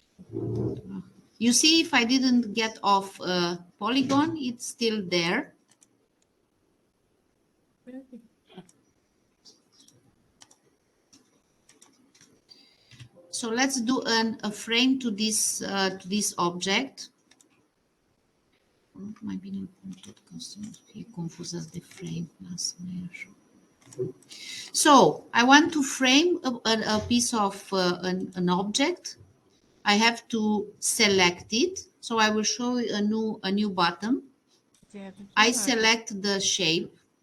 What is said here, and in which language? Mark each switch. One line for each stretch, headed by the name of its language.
English: You see, if I didn't get off polygon, it's still there. So let's do a frame to this object.
Romanian: Mai bine tot ca să nu fie confuzați de frame. Lasă-mă așa.
English: So I want to frame a piece of an object. I have to select it. So I will show you a new button. I select the shape.